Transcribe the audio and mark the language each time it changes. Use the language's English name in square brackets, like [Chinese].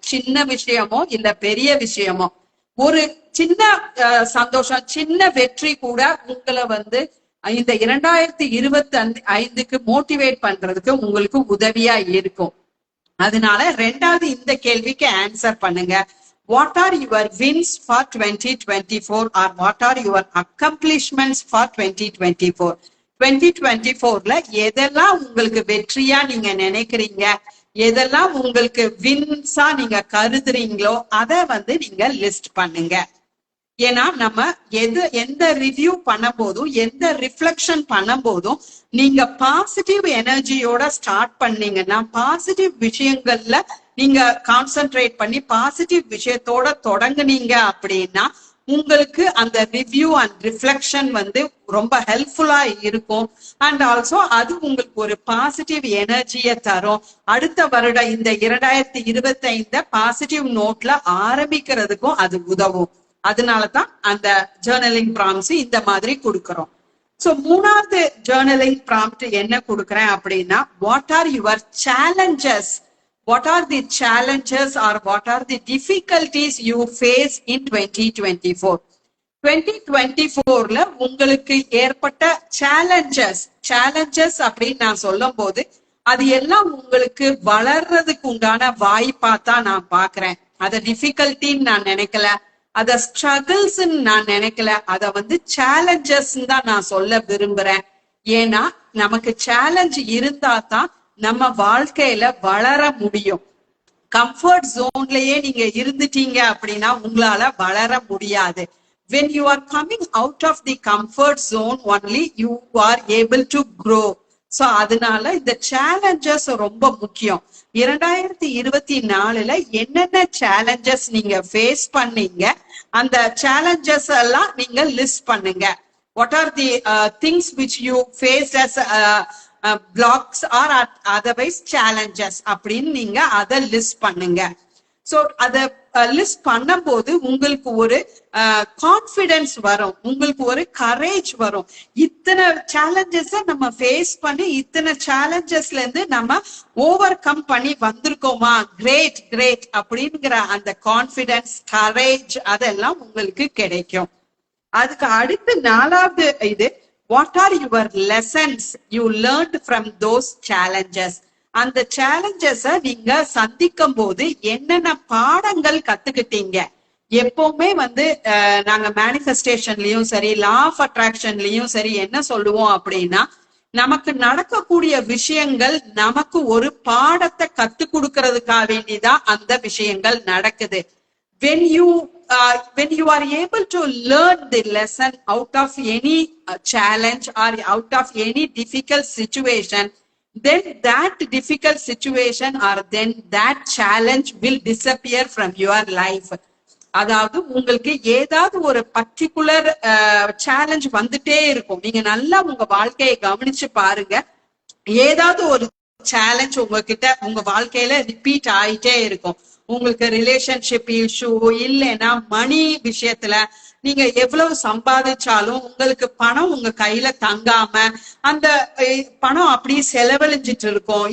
[Tamil] சின்ன விஷயமோ இல்ல பெரிய விஷயமோ, ஒரு சின்ன சந்தோஷம், சின்ன வெற்றி கூட உங்களை வந்து இந்த 2025க்கு மோட்டிவேட் பண்றதுக்கு உங்களுக்கு உதவியா இருக்கும். அதனால ரெண்டாவது இந்த கேள்விக்கு ஆன்சர் பண்ணுங்க. [English] What are your wins for 2024 or what are your accomplishments for 2024? [Tamil] 2024ல எதெல்லாம் உங்களுக்கு வெற்றியா நீங்க நினைக்கிறீங்க, எதெல்லாம் உங்களுக்கு வின்ஸா நீங்க கருதுறீங்களோ அதை வந்து நீங்க லிஸ்ட் பண்ணுங்க. ஏன்னா நம்ம எந்த ரிவ்யூ பண்ண போதும், எந்த ரிஃப்ளெக்ஷன் பண்ண போதும் நீங்க பாசிட்டிவ் எனர்ஜியோட ஸ்டார்ட் பண்ணீங்கன்னா, பாசிட்டிவ் விஷயங்கள்ல நீங்க கான்சென்ட்ரேட் பண்ணி பாசிட்டிவ் விஷயத்தோட தொடங்குனீங்க அப்படின்னா உங்களுக்கு அந்த ரிவ்யூ அண்ட் ரிஃப்ளெக்ஷன் வந்து ரொம்ப ஹெல்ப்ஃபுல்லா இருக்கும். அண்ட் ஆல்சோ அது உங்களுக்கு ஒரு பாசிட்டிவ் எனர்ஜியை தரும். அடுத்த வருடம் இந்த 2025 பாசிட்டிவ் நோட்ல ஆரம்பிக்கிறதுக்கும் அது உதவும். அதனாலதான் அந்த ஜேர்னலிங் ப்ராம்ப்ட்ஸ் இந்த மாதிரி கொடுக்கறோம். சோ மூணாவது ஜேர்னலிங் ப்ராம்ப்ட் என்ன கொடுக்கறேன் அப்படின்னா, [English] What are your challenges, what are the challenges or what are the difficulties you face in 2024? [Tamil] 2024ல உங்களுக்கு ஏற்பட்ட சேலஞ்சஸ் அப்படின்னு நான் சொல்லும் போது அது எல்லாம் உங்களுக்கு வளர்றதுக்கு உண்டான வாய்ப்பா தான் நான் பாக்குறேன். அத டிஃபிகல்ட்டின்னு நான் நினைக்கல, அத ஸ்ட்ரகிள்ஸ் நான் நினைக்கல, அத வந்து சேலஞ்சஸ் தான் நான் சொல்ல விரும்புறேன். ஏன்னா நமக்கு சேலஞ்ச் இருந்தா தான் நம்ம வாழ்க்கையில வளர முடியும். கம்ஃபர்ட் ஜோன்லயே நீங்க இருந்துட்டீங்க அப்படின்னா உங்களால வளர முடியாது. [English] when you are coming out of the comfort zone only you are able to grow. [Tamil] So அதனால இந்த சேலஞ்சஸ் ரொம்ப முக்கியம். 2024ல என்னென்ன சேலஞ்சஸ் நீங்க ஃபேஸ் பண்ணீங்க, அந்த சேலஞ்சஸ் எல்லாம் நீங்க லிஸ்ட் பண்ணுங்க. [English] what are the things which you faced as blocks or otherwise challenges [Tamil] அப்படின்னு நீங்க அதை லிஸ்ட் பண்ணுங்க. சோ அத லிஸ்ட் பண்ணும்போது உங்களுக்கு ஒரு கான்பிடன்ஸ் வரும், உங்களுக்கு ஒரு கரேஜ் வரும். இத்தனை சேலஞ்சஸ் நம்ம ஃபேஸ் பண்ணி இத்தனை சேலஞ்சஸ்ல இருந்து நம்ம ஓவர் கம் பண்ணி வந்திருக்கோமா, கிரேட் கிரேட் அப்படிங்கிற அந்த கான்பிடன்ஸ், கரேஜ் அதெல்லாம் உங்களுக்கு கிடைக்கும். அதுக்கு அடுத்து நாலாவது இது, [English] what are your lessons you learned from those challenges? [Tamil] அந்த சேலஞ்சஸ நீங்க சந்திக்கும் போது என்னென்ன பாடங்கள் கத்துக்கிட்டீங்க. எப்பவுமே வந்து நாங்க மேனிஃபெஸ்டேஷன்லயும் சரி, லா ஆஃப் அட்ராக்ஷன்லயும் சரி என்ன சொல்லுவோம் அப்படின்னா, நமக்கு நடக்கக்கூடிய விஷயங்கள் நமக்கு ஒரு பாடத்தை கத்து கொடுக்கறதுக்காக வேண்டிதான் அந்த விஷயங்கள் நடக்குது. [English] when you are able to learn the lesson out of any challenge or out of any difficult situation, then that difficult situation or then that challenge will disappear from your life. [Tamil] அதாவது உங்களுக்கு ஏதாவது ஒரு particular challenge வந்துட்டே இருக்கும். நீங்க நல்லா உங்க வாழ்க்கையை கவனிச்சு பாருங்க, ஏதாவது ஒரு சேலஞ்ச் உங்ககிட்ட உங்க வாழ்க்கையில ரிப்பீட் ஆயிட்டே இருக்கும். உங்களுக்கு ரிலேஷன்ஷிப் இஷ்யூ, இல்லைன்னா மணி விஷயத்துல நீங்க எவ்வளவு சம்பாதிச்சாலும் உங்களுக்கு பணம் உங்க கையில தங்காம அந்த பணம் அப்படியே செலவழிஞ்சிட்டு இருக்கும்.